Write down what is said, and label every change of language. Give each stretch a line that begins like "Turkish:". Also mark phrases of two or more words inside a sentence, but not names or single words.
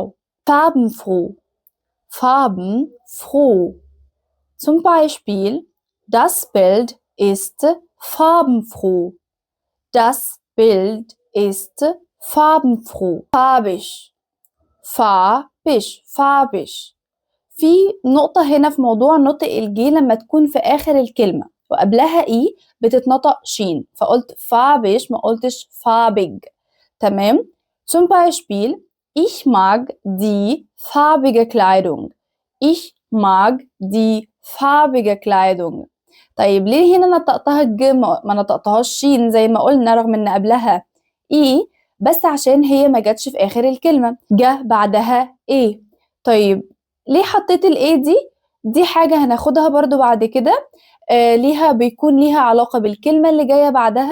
German: Farbenfroh farbenfroh. Zum Beispiel, das Bild ist farbenfroh. Das Bild ist farbenfroh. Farbig farbig farbig.
Arabic: في نقطة هنا في موضوع نطق الجي لما تكون في آخر الكلمة وقبلها إي بتتنطق شين، فقلت فابش ما قلتش فابج. تمام.
German: Zum Beispiel, ich mag die farbige Kleidung. Ich mag die farbige Kleidung.
Arabic: طيب ليه هنا نطقتها الج ما نطقتهاش شين زي ما قلنا رغم ان قبلها إي؟ بس عشان هي ما جاتش في آخر الكلمة، جه بعدها إيه. طيب ليه حطيت الايه دي حاجة هناخدها برضو بعد كده. بيكون ليها علاقة بالكلمة اللي جاية بعدها.